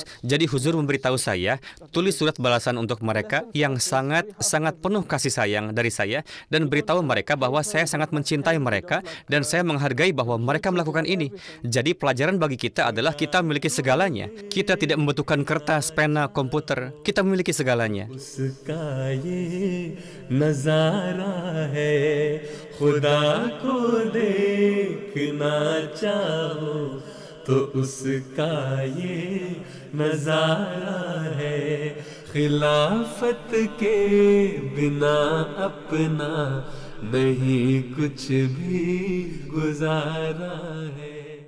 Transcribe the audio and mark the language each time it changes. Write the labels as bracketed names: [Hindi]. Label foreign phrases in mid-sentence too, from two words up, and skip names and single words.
[Indonesian] Jadi Huzur memberitahu saya, tulis surat balasan untuk mereka yang sangat penuh kasih sayang dari saya, dan beritahu mereka bahwa saya sangat mencintai mereka, dan saya menghargai bahwa mereka melakukan ini. Jadi pelajaran bagi kita adalah kita memiliki segalanya. Kita tidak membutuhkan kertas, pena, komputer. Kita memiliki segalanya. [Urdu] اس کا یہ نظارہ ہے خدا کو دیکھنا چاہو تو اس کا یہ نظارہ ہے خلافت کے بنا اپنا نہیں کچھ بھی گزارا ہے.